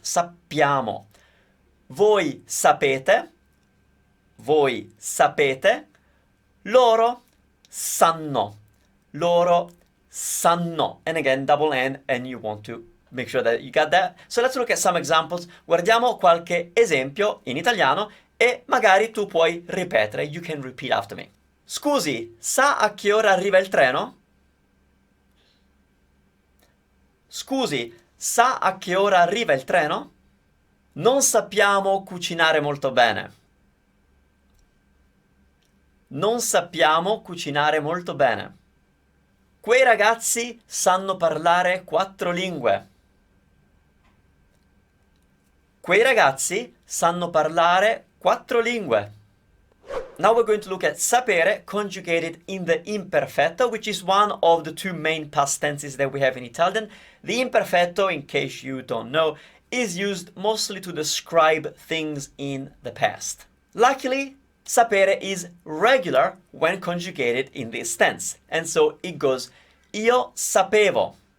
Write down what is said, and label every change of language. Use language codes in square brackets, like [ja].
[it] Sappiamo. Voi sapete. Voi sapete. Loro sanno. Loro sanno. [en] And again, double N, and you want to make sure that you got that. So let's look at some examples. [it] Guardiamo qualche esempio in italiano e magari tu puoi ripetere. [en] You can repeat after me. [it] Scusi, sa a che ora arriva il treno? Scusi, sa a che ora arriva il treno? Non sappiamo cucinare molto bene. Non sappiamo cucinare molto bene. Quei ragazzi sanno parlare 4 lingue. Quei ragazzi sanno parlare 4 lingue. [en] Now we're going to look at sapere conjugated in the imperfetto, which is one of the 2 main past tenses that we have in Italian. The imperfetto, in case you don't know, is used mostly to describe things in the past. Luckily, sapere is regular when conjugated in this tense, and so it goes io sapevo.